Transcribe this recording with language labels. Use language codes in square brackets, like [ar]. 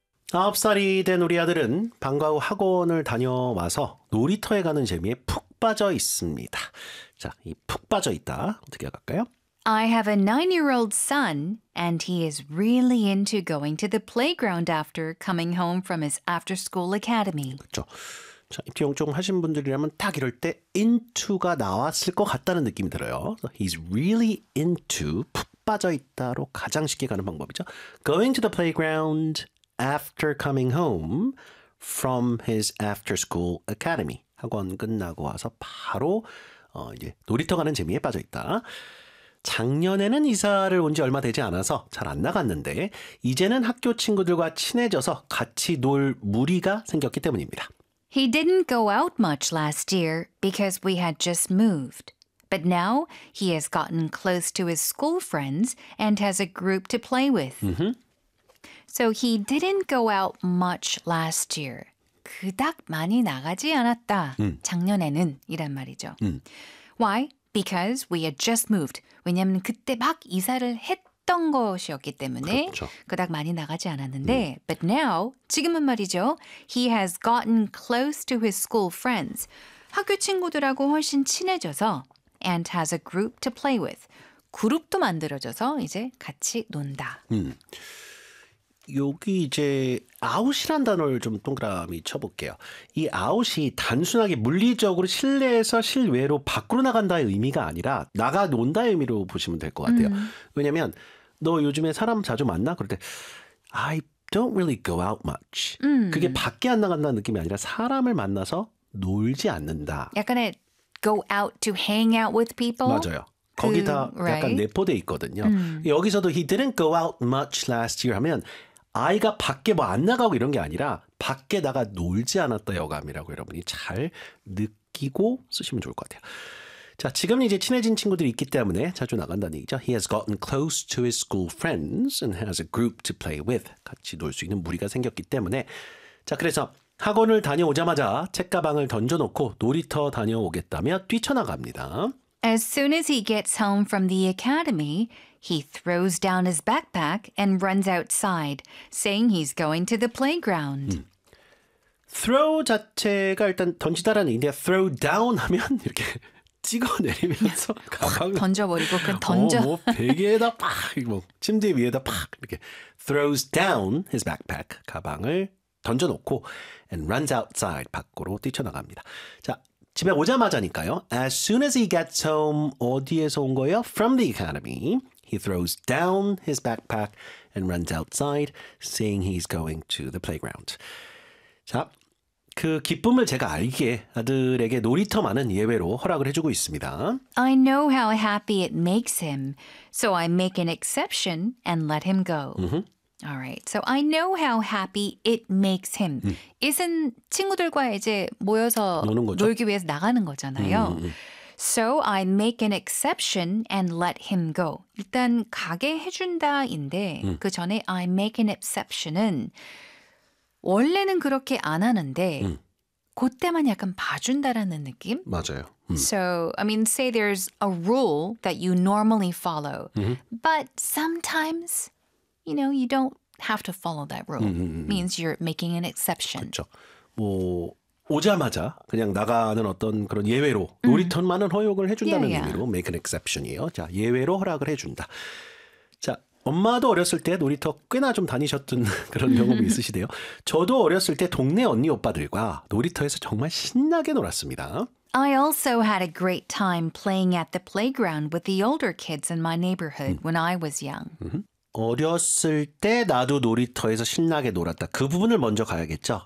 [ko] 9살이 된 우리 아들은 방과 후 학원을 다녀와서 놀이터에 가는 재미에 푹 빠져 있습니다. 자, 이 푹 빠져 있다 어떻게 할까요? [en] I have a 9-year-old son, and he is really into going to the playground after coming home from his after-school academy. [ko] 그렇죠. 자, 띠용종 하신 분들이라면 딱 이럴 때 into가 나왔을 것 같다는 느낌이 들어요. [en] He's really into, [ko] 푹 빠져 있다로 가장 쉽게 가는 방법이죠. [en] Going to the playground after coming home from his after-school academy. [ko] 학원 끝나고 와서 바로 이제 놀이터 가는 재미에 빠져 있다. 작년에는 이사를 온 지 얼마 되지 않아서 잘 안 나갔는데 이제는 학교 친구들과 친해져서 같이 놀 무리가 생겼기 때문입니다. [en] He didn't go out much last year because we had just moved. But now he has gotten close to his school friends and has a group to play with. Mm-hmm. So he didn't go out much last year. [ko] 그닥 많이 나가지 않았다. 작년에는 이란 말이죠. [en] Why? Because we had just moved. [ko] 왜냐하면 그때 막 이사를 했던 것이었기 때문에 그닥 많이 나가지 않았는데 [en] But now, [ko] 지금은 말이죠. [en] He has gotten close to his school friends. [ko] 학교 친구들하고 훨씬 친해져서 [en] And has a group to play with. [ko] 그룹도 만들어져서 이제 같이 논다. 여기 이제 아웃이란 단어를 좀 동그라미 쳐볼게요. 이 아웃이 단순하게 물리적으로 실내에서 실외로 밖으로 나간다의 의미가 아니라 나가 논다의 의미로 보시면 될 것 같아요. 왜냐하면 너 요즘에 사람 자주 만나? 그럴 때 [en] I don't really go out much. [ko] 그게 밖에 안 나간다는 느낌이 아니라 사람을 만나서 놀지 않는다. 약간의 [en] go out to hang out with people. [ko] 맞아요. 거기 다 약간 내포돼 있거든요. 여기서도 [en] he didn't go out much last year [ko] 하면 아이가 밖에 뭐 안 나가고 이런 게 아니라 밖에 나가 놀지 않았다 여감이라고 여러분이 잘 느끼고 쓰시면 좋을 것 같아요. 자, 지금 이제 친해진 친구들이 있기 때문에 자주 나간다는 얘기죠. [en] He has gotten close to his school friends and has a group to play with. [ko] 같이 놀 수 있는 무리가 생겼기 때문에 자, 그래서 학원을 다녀오자마자 책가방을 던져놓고 놀이터 다녀오겠다며 뛰쳐나갑니다. [en] As soon as he gets home from the academy, he throws down his backpack and runs outside, saying he's going to the playground. [ko] Throw 자체가 일단 던지다라는 얘기인데 throw down 하면 이렇게 찍어내리면서 가방을 던져버리고 그냥 던져. 뭐 베개에다 팍, 뭐 침대 위에다 팍 이렇게 [en] throws down his backpack, [ko] 가방을 던져놓고 [en] and runs outside, [ko] 밖으로 뛰쳐나갑니다. 자, 집에 오자마자니까요. [en] As soon as he gets home, [ko] 어디에서 온 거예요? [en] From the academy, he throws down his backpack and runs outside, saying he's going to the playground. [ko] 자, 그 기쁨을 제가 알기에 아들에게 놀이터만은 예외로 허락을 해주고 있습니다. [en] I know how happy it makes him, so I make an exception and let him go. Mm-hmm. All right. So I know how happy it makes him. [ko] Isn 친구들과 이제 모여서 놀기 위해서 나가는 거잖아요. [en] So I make an exception and let him go. [ko] 일단 가게 해준다인데 그 전에 [en] I make an exception [ko] 은 원래는 그렇게 안 하는데 그때만 약간 봐준다라는 느낌? 맞아요. [en] So, I mean, say there's a rule that you normally follow. But sometimes... You know, you don't have to follow that rule. Means you're making an exception. [ko] 그렇죠. 뭐 오자마자 그냥 나가는 어떤 그런 예외로 놀이터만은 허용을 해준다는 의미로 make an exception이에요. 자, 예외로 허락을 해준다. 자, 엄마도 어렸을 때 놀이터 꽤나 좀 다니셨던 그런 경험이 있으시대요. 저도 어렸을 때 동네 언니 오빠들과 놀이터에서 정말 신나게 놀았습니다. [en] I also had a great time playing at the playground with the older kids in my neighborhood when I was young. [ko] 어렸을 때 나도 놀이터에서 신나게 놀았다. 그 부분을 먼저 가야겠죠.